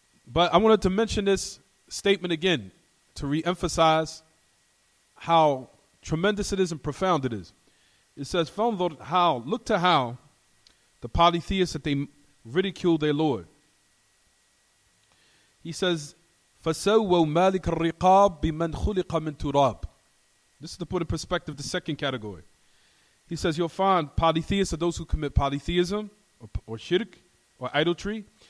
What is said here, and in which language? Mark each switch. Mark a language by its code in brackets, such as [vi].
[en] But I wanted to mention this statement again to re-emphasize how tremendous it is and profound it is. It says, look to how the polytheists that they ridicule their Lord. He says, [ar] فَسَوَّوْا مَالِكَ الرِّقَابِ بِمَنْ خُلِقَ مِنْ تُرَابٍ. [en] This is to put in perspective the second category. He says you'll find polytheists are those who commit polytheism or shirk or idolatry.